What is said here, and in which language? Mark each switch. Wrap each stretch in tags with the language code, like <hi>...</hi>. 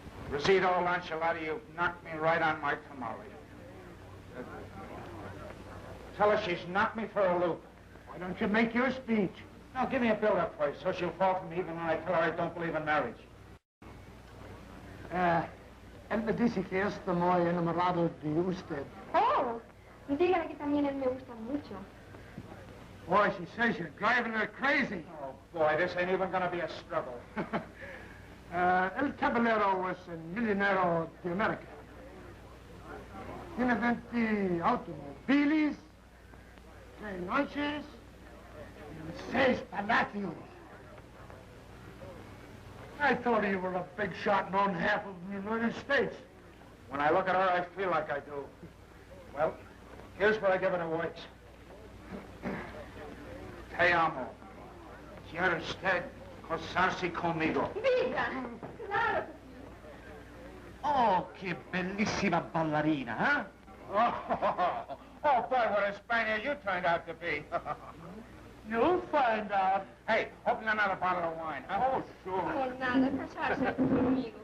<en>Rosita Lancelati, you knocked me right on my tamale. Tell her she's knocked me for a loop. Why don't you make your speech? Now, give me a build-up first, so she'll fall for me even when I tell her I don't believe in marriage.</en> <es>Él me dice que está muy enamorado de usted. Oh, dígale que también él me gusta mucho.</es> <en>Boy, she says you're driving her crazy. Oh, boy, this ain't even gonna be a struggle. El Caballero was a millionaire</en> <es>de</es> <en>America.</en> <es>Tiene 20 automobiles, 3 noches, y 6 palacios.</es> <en>I thought you were a big shot and owned half of the United States. When I look at her, I feel like I do. Well, here's where I give it a watch.</en> <es>Te amo. Quiero usted casarse conmigo. Diga, claro. Oh, qué bellissima ballerina, huh?</es> <en>Oh, boy, what a Spaniard you turned out to be. You'll find out. Hey, open another bottle of wine, huh? Oh, sure.</en> <es>Por nada, casarse conmigo.</es>